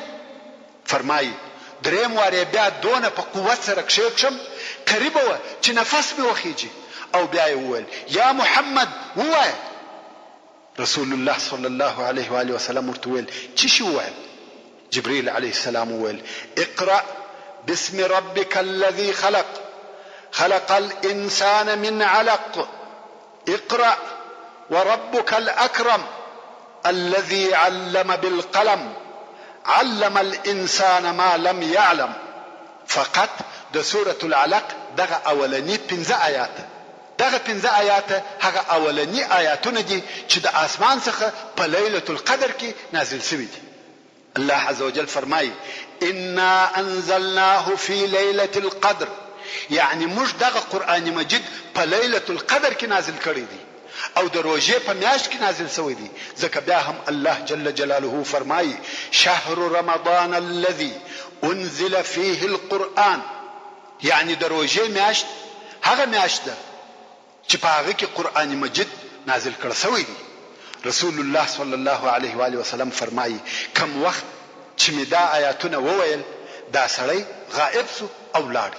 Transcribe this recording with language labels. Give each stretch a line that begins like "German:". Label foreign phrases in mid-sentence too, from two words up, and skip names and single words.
Pashto: فرمایي درېیم وار یې بیا دونه په قوت سره کښېکښم قریبه وه چې نفس مې وخیجي. او بیا یې وویل یا محمد ووایه. رسول الله
Arabic: صلی الله علیه و آله وسلم
Pashto: ورته وویل څه شي وویل؟
Arabic: جبريل علیه السلام وویل اقرأ باسم ربك الذي خلق خلق الإنسان من علق اقرأ وربك الأكرم الذي علم بالقلم علم الإنسان ما لم يعلم.
Pashto: فقط د سورة العلق دغه اولنی 15 آیاته، دغه 15 آیاته هغه اولنی آیاتونه دي چې د آسمان څخه په
Arabic: لیلة القدر
Pashto: کې نازل شوي دي.
Arabic: الله عز وجل فرمایي انا انزلناه في ليلة القدر،
Pashto: یعنی موږ دغه قرآن مجید په
Arabic: لیلة القدر
Pashto: کې نازل کړی دی او د روژې په میاشت کې نازل شوی دی. ځکه بیا هم
Arabic: الله جل جلاله فرمایي شهر رمضان الذي انزل فيه القرآن،
Pashto: یعنی د روژې میاشت هغه میاشت ده چې په هغه کې قرآن مجید نازل کړی شوی دی. رسول الله
Arabic: صلی الله علیه و آله وسلم
Pashto: فرمایي کم وخت چې مې دا آیاتونه وویل دا سړی غائب سو او لاړی.